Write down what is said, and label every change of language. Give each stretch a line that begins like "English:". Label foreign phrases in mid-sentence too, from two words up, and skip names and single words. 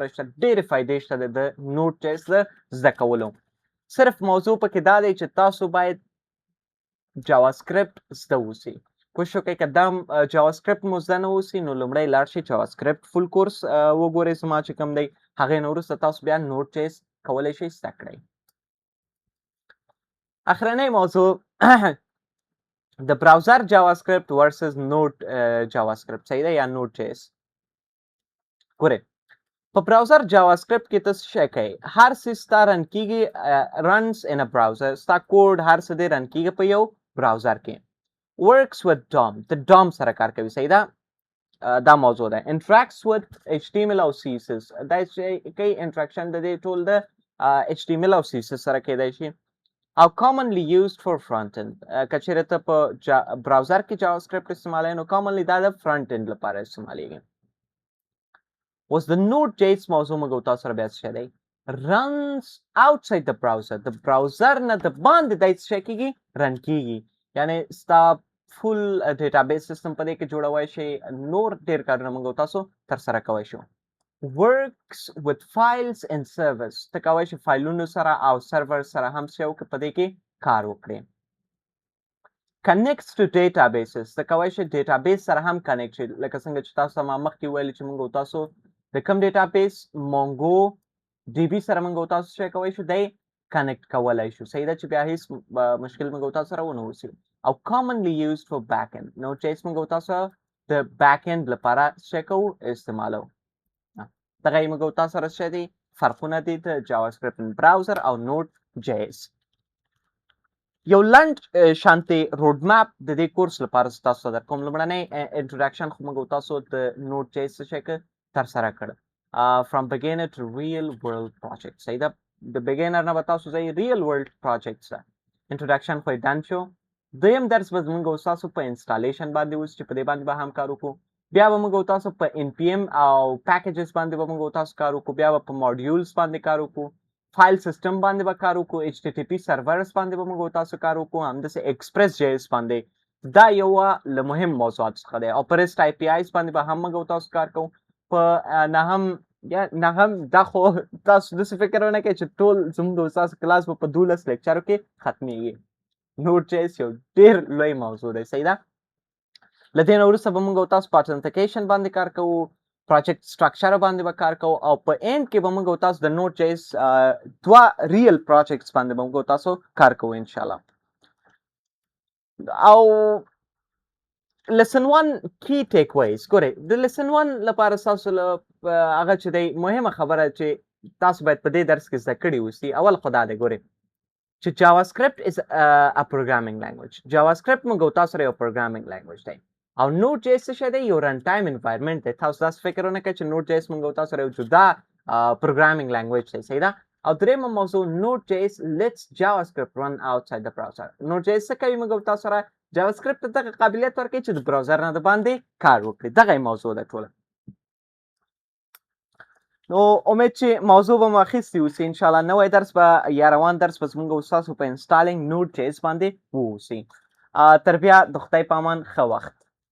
Pashto: شته ډېرې فایدې شته د نوټ جیس د زده کولو صرف موضوع پکې دا دی چې تاسو باید JavaScript زده اوسئ کوشش وکړئ که دا JavaScript مو زده نه اوسي نو لومړی لاړ شئ JavaScript
English: full course
Pashto: وګورئ زما چې کوم دی هغې نه وروسته تاسو بیا نوټ جیس کولی شئ زده کړئ اخرنۍ موضوع د
English: browser JavaScript versus Node JavaScript
Pashto: صحیح ده یا نوډ جیس ګورئ په براوزر جاواسکرپټ کې ته څه شی کوي هر څه ستا رن کیږي
English: runs in a browser
Pashto: ستا کوډ هر څه دی رن کیږي په یو براوزر کې
English: works with DOM
Pashto: د DOM سره کار کوي صحیح ده دا موضوع ده
English: interacts with HTML
Pashto: او CSS دا چې کوي انټراکشن د دې ټول د HTML او CSS سره کېدای شي او
English: commonly used for front end
Pashto: کچېرې ته په براوزر کې جاواسکرپټ استعمالوي نو commonly دا د
English: front end
Pashto: لپاره استعمالیږي اوس د Node.js موضوع موږ تاسو سره بیا څه دی
English: runs outside the browser
Pashto: د براوزر نه د باندې د څه کېږي رن کېږي یعنی ستا
English: full database system
Pashto: په دې کې جوړوای شي نور ډېر کارونه موږ تاسو تر سره کوی شو
English: works with files and servers
Pashto: ته کوی شي فایلونو سره او سرور سره هم څه وکړي په دې کې کار وکړي
English: connects to databases
Pashto: ته کوی شي ډیټابیس سره هم کنیکټ شي لکه څنګه چې تاسو ما مخکې ویل چې موږ تاسو د کوم ډیټابیس مونګو ډي بي سره موږ تاسو څه کوی شو دی کنیکټ کولای شو صحیح ده چې بیا هیڅ مشکل موږ تاسو سره ونه وسی او
English: commonly used for backend Node.js
Pashto: موږ تاسو د backend لپاره څه کوو استعمالو دغه موږ تاسو سره څه دي فرقونه دي د جاواسکرپټ براوزر او Node.js یو لنډ شانتي روډ ماپ د دې کورس لپاره تاسو در کوم لمړنۍ انټروډکشن خو موږ تاسو د Node.js څخه تر سره کړ
English: from beginner to real world project
Pashto: صحیح ده د beginner نه تاسو ځای
English: real world projects
Pashto: انټروډکشن خو ډن شو دویم درس به موږ تاسو په انسټالیشن باندې اوس چې په دې باندې به هم کار وکړو بیا به موږ تاسو په npm او packages باندې به موږ تاسو کار وکړو بیا به په modules باندې کار وکړو فایل سیستم باندې به کار وکړو
English: http servers
Pashto: باندې به موږ تاسو کار وکړو همداسې express.js باندې دا یو له مهم موضوعات څخه دی او پر
English: REST APIs
Pashto: باندې به هم موږ تاسو کار کوو په نه هم دا خو تاسو داسې فکر ونه کوئ چې ټول زموږ د استاد کلاس په 12 لیکچرو کې ختمیږي Node.js یو ډېر لوی موضوع دی صحیح ده له دې نه وروسته به موږ تاسو په authentication باندې کار کوو
English: project structure
Pashto: باندې به کار کوو او په اینډ کې به موږ تاسو د Node.js دوه
English: real projects
Pashto: باندې به موږ تاسو کار کوو
Arabic: ان شاء الله
Pashto: او
English: lesson 1 key takeaways
Pashto: ګورئ د lesson 1 لپاره تاسو له هغه چې دی مهمه خبره چې تاسو باید په دې درس کې زده کړي اوسئ اول خو دا دی ګورئ چې JavaScript
English: is a programming language
Pashto: JavaScript موږ تاسو سره یو
English: programming language
Pashto: دی او Node.js څه دی یو
English: run time environment
Pashto: دی تاسو داسې فکر ونه کړئ چې Node.js موږ تاسو سره یو جدا
English: programming language
Pashto: دی صحیح ده او درېیمه موضوع
English: Node.js lets JavaScript run outside the browser
Pashto: Node.js څه کوي موږ تاسو سره JavaScript ته دغه قابلیت ورکوي چې د براوزر نه د باندې کار وکړي دغه موضوع ده ټوله نو امید چې موضوع به مو اخیستې اوسي انشاءالله نوی درس به یا روان درس به زموږ ستاسو په انسټالینګ Node.js باندې واوسي تر بیا د خدای په امان ښه وخت